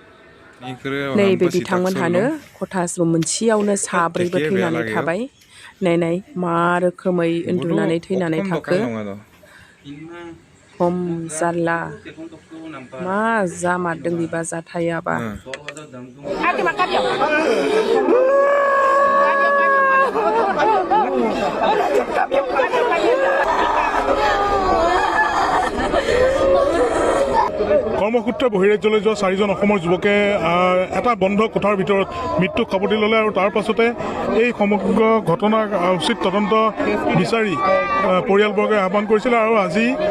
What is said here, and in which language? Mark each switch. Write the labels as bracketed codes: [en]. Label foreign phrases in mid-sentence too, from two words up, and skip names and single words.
[brx] नैबे बिथांमोनहानो खथास रुम मोनसेयावनो 3बो थैनानै थाबाय नाय मा रोखोमै उन्दुनानै थैनानै थाखो खम जारला मा जामारदों बिबा जाथायाबा [as] কৰ্মসূত্ৰে বহিৰাজ্যলৈ যোৱা 4জন অসমৰ যুৱকে এটা বন্ধ কোঠাৰ ভিতৰত মৃত্যুক সাৱটি ল'লে আৰু তাৰ পাছতে এই সমগ্ৰ ঘটনা উচিত তদন্ত বিচাৰি পৰিয়ালবৰ্গই আহ্বান কৰিছিল আৰু আজি